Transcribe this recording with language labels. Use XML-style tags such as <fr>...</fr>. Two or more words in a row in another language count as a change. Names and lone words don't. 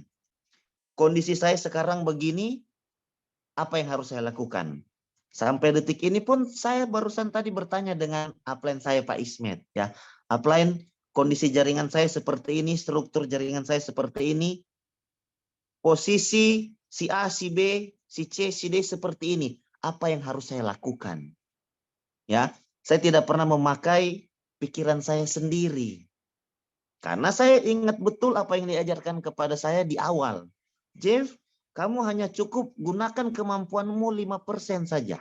<id>Kondisi saya sekarang begini, apa yang harus saya lakukan? Sampai detik ini pun saya barusan tadi bertanya dengan upline saya Pak Ismet, ya. Upline, kondisi jaringan saya seperti ini, struktur jaringan saya seperti ini, posisi si A, si B, si C, si D seperti ini. Apa yang harus saya lakukan? Ya. Saya tidak pernah memakai pikiran saya sendiri. Karena saya ingat betul apa yang diajarkan kepada saya di awal. Jeff, kamu hanya cukup gunakan kemampuanmu 5% saja.</id>